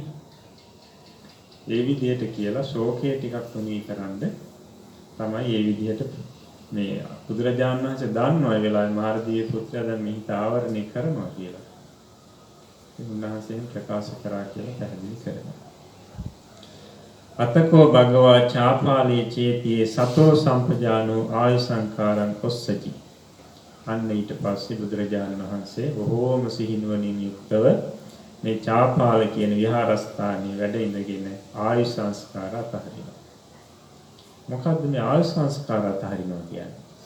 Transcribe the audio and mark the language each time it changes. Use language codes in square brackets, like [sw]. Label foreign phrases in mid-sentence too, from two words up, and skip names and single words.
[si] ඒ විදිහට කියලා ශෝකය ටිකක් තුනී කරන්න තමයි මේ විදිහට මේ බුදුරජාණන් වහන්සේ දන්නවා ඒ වෙලාවේ මාර්ගීය පුත්‍රයා දැන් මෙහිත ආවරණය කරනවා කියලා. ඒ උන්වහන්සේම ප්‍රකාශ කරා කියලා පැහැදිලි කරනවා. [pi] අතකෝ භගවා චාපාලේ චේතියේ සතෝ සම්පජානෝ ආයු සංකාරං කොස්සති. [si] අන්න ඊට පස්සේ බුදුරජාණන් වහන්සේ බොහෝම සිහිනුවණින් යුක්තව මේ චාපාල කියන විහාරස්ථානයේ වැඩ ඉඳගෙන ආයු සංස්කාර අතහරිනවා. මොකද්ද මේ ආයු සංස්කාර අතහරිනවා කියන්නේ?